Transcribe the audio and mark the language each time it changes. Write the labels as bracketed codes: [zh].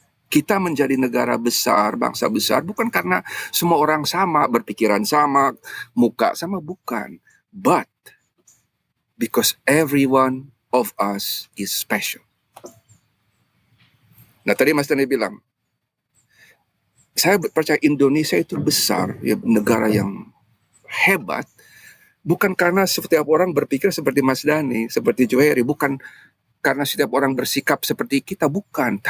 [id] Kita menjadi negara besar, bangsa besar, bukan karena semua orang sama, berpikiran sama, muka sama, bukan. [en] But because every one of us is special. [id] Nah tadi Mas Dani bilang, saya percaya Indonesia itu besar, ya, negara yang hebat, bukan karena setiap orang berpikir seperti Mas Dani, seperti Joheri, bukan karena setiap orang bersikap seperti kita, bukan.